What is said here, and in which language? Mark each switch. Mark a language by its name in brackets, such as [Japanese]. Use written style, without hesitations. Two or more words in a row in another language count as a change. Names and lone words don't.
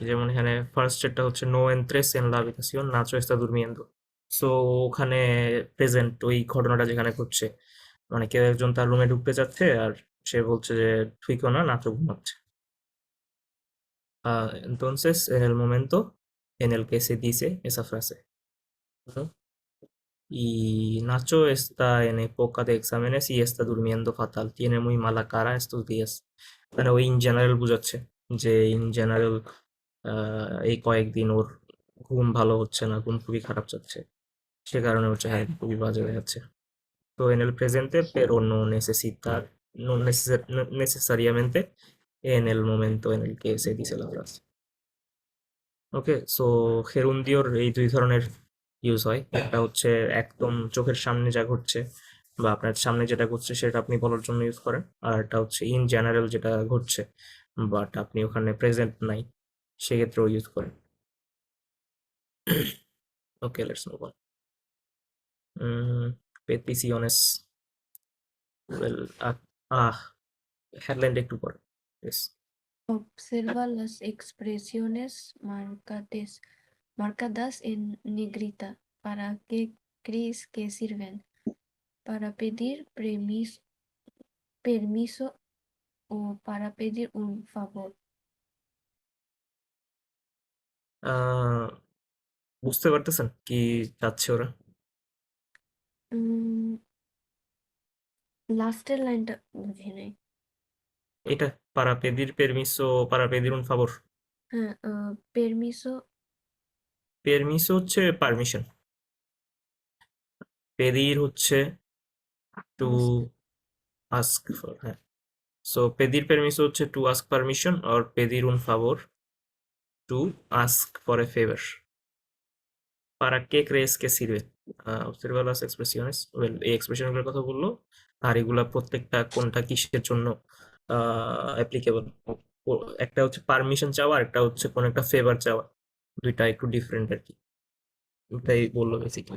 [Bangla] যেমন এখানে ফার্স্ট এরটা হচ্ছে [Spanish] No entres en la habitación, Nacho está durmiendo. [Bangla] সো ওখানে প্রেজেন্ট ওই ঘটনাটা যেখানে ঘটছে, মানে কেউ একজন তার রুমে ঢুকতে চাচ্ছে আর সে বলছে যে ঢুইকো না, নাচো ঘুমাচ্ছে। [Spanish] Entonces en el momento en el que se dice esa frase, ¿no? Y Nacho está en época de exámenes y está durmiendo fatal, tiene muy mala cara estos días, [Bangla] মানে ওই [English] in general [Bangla] বুঝাচ্ছে। যে [English] in general [Bangla] এই কয়েকদিন ওর ঘুম ভালো হচ্ছে না, ঘুম খুবই খারাপ যাচ্ছে, সে কারণে হচ্ছে হ্যাঁ খুবই বাজে হয়ে যাচ্ছে। [Spanish] So en el presente, pero no necesita, no necesariamente en el momento en el que se dice la frase. [Bangla] ওকে, সো হেরুন্দিওর এই দুই ধরনের ইউজ হয়। একটা হচ্ছে একদম চোখের সামনে যা ঘটছে বা আপনার সামনে যেটা ঘটছে সেটা আপনি বলার জন্য ইউজ করেন, আর একটা হচ্ছে [English] in general [Bangla] যেটা ঘটছে বাট আপনি ওখানে প্রেজেন্ট নাই, সেক্ষেত্রেও ইউজ করেন। [English] Okay, let's move on. [Bangla] পেটিসিওনেস, ওয়েল, হেডলাইনটা একটু পরে। [English] Yes. [Spanish] Observa las expresiones marcadas en negrita. ¿Para qué crees que sirven? ¿Para pedir permiso o para pedir un favor? [Bangla] আহ, বুঝতে পারতেছেন কি চাচ্ছে ওরা? লাস্টের লাইনটা বুঝি নাই। [Spanish] এটা para pedir permiso, para pedir un favor। হ্যাঁ, permiso [Bangla] permiso হচ্ছে পারমিশন, pedir হচ্ছে টু [English] ask. ask for, হ্যাঁ। so [Spanish] pedir permiso [English] হচ্ছে to ask permission or [Spanish] pedir un favor [English] to ask for a favor। para qué crees que sirve? observa las expresiones, well, [Bangla] এই এক্সপ্রেশনগুলোর কথা বললো, আর এগুলা প্রত্যেকটা কোনটা কিসের জন্য অ্যাপ্লিকেবল। একটা হচ্ছে পারমিশন চাওয়া, আর একটা হচ্ছে কোন একটা ফেভার চাওয়া, দুইটা একটু ডিফারেন্ট আর কি, এটাই বললো বেসিক্যালি।